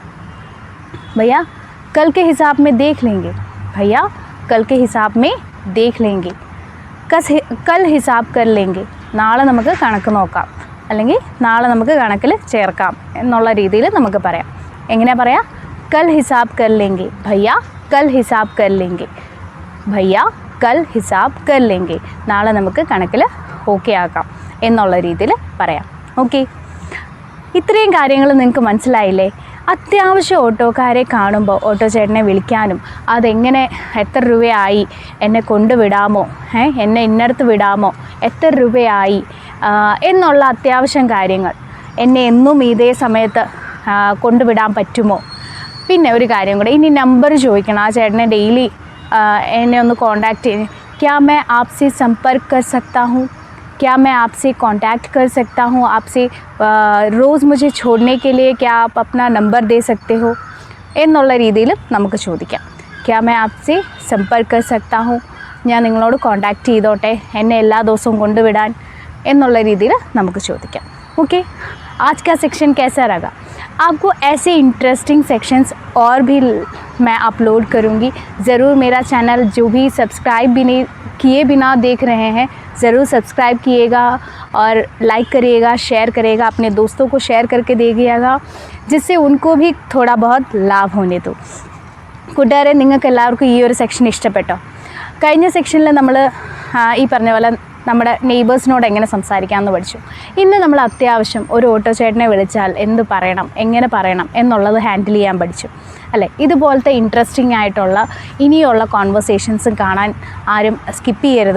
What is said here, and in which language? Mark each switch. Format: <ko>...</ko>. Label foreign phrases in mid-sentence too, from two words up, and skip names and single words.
<hi>भैया कल के हिसाब में देख लेंगे. भैया कल के हिसाब में देख लेंगे. कल हिसाब कर लेंगे.</hi> <ml>നാളെ നമുക്ക് കണക്ക് നോക്കാം, അല്ലെങ്കിൽ നാളെ നമുക്ക് കണക്കിൽ ചേർക്കാം എന്നുള്ള രീതിയിൽ നമുക്ക് പറയാം. എങ്ങനെയാണ് പറയാം?</ml> <hi>कल हिसाब कर लेंगे. भैया कल हिसाब कर लेंगे. भैया कल हिसाब कर लेंगे.</hi> <ml>നാളെ നമുക്ക് കണക്കിൽ ഓക്കെ ആക്കാം എന്നുള്ള രീതിയിൽ പറയാം. ഓക്കെ, ഇത്രയും കാര്യങ്ങൾ നിങ്ങൾക്ക് മനസ്സിലായില്ലേ? അത്യാവശ്യം ഓട്ടോക്കാരെ കാണുമ്പോൾ ഓട്ടോ ചേട്ടനെ വിളിക്കാനും അതെങ്ങനെ എത്ര രൂപയായി, എന്നെ കൊണ്ടുവിടാമോ, എന്നെ ഇന്നടത്ത് വിടാമോ, എത്ര രൂപയായി എന്നുള്ള അത്യാവശ്യം കാര്യങ്ങൾ, എന്നെ എന്നും ഇതേ സമയത്ത് കൊണ്ടുവിടാൻ പറ്റുമോ, പിന്നെ ഒരു കാര്യം കൂടെ, ഇനി നമ്പർ ചോദിക്കണം ആ ചേട്ടനെ ഡെയിലി എന്നെ ഒന്ന് കോൺടാക്റ്റ് ചെയ്യ്.</ml> <hi>क्या मैं आपसे संपर्क कर सकता हूँ? क्या मैं आपसे कांटेक्ट कर सकता हूँ? आपसे रोज़ मुझे छोड़ने के लिए क्या आप अपना नंबर दे सकते हो</hi> <ml>എന്നുള്ള രീതിയിൽ നമുക്ക് ചോദിക്കാം.</ml> <hi>क्या मैं आपसे संपर्क कर सकता हूँ?</hi> <ml>ഞാൻ നിങ്ങളോട് കോൺടാക്റ്റ് ചെയ്തോട്ടെ എന്നെ എല്ലാ ദിവസവും കൊണ്ടുവിടാൻ എന്നുള്ള രീതിയിൽ നമുക്ക് ചോദിക്കാം. ഓക്കെ,</ml> <hi>आज का सेक्शन कैसा रहा? आपको ऐसे</hi> <en>interesting sections</en> <hi>और भी मैं अपलोड करूँगी. ज़रूर मेरा चैनल जो भी सब्सक्राइब भी नहीं किए बिना देख रहे हैं ज़रूर सब्सक्राइब किएगा और लाइक करिएगा, शेयर करिएगा, अपने दोस्तों को शेयर करके देखिएगा, जिससे उनको भी थोड़ा बहुत लाभ होने दो.</hi> <ml>കൂട്ടുകാരെ, നിങ്ങൾക്ക് എല്ലാവർക്കും ഈ ഒരു സെക്ഷൻ ഇഷ്ടപ്പെട്ടോ? കഴിഞ്ഞ സെക്ഷനിൽ നമ്മൾ ഈ പറഞ്ഞ പോലെ നമ്മുടെ നെയ്ബേഴ്സിനോട് എങ്ങനെ സംസാരിക്കാമെന്ന് പഠിച്ചു. ഇന്ന് നമ്മൾ അത്യാവശ്യം ഒരു ഓട്ടോ ചേട്ടനെ വിളിച്ചാൽ എന്ത് പറയണം, എങ്ങനെ പറയണം എന്നുള്ളത് ഹാൻഡിൽ ചെയ്യാൻ പഠിച്ചു അല്ലേ? ഇതുപോലത്തെ ഇൻട്രസ്റ്റിംഗ് ആയിട്ടുള്ള ഇനിയുള്ള കോൺവെർസേഷൻസും കാണാൻ ആരും സ്കിപ്പ് ചെയ്യരുത്.</ml>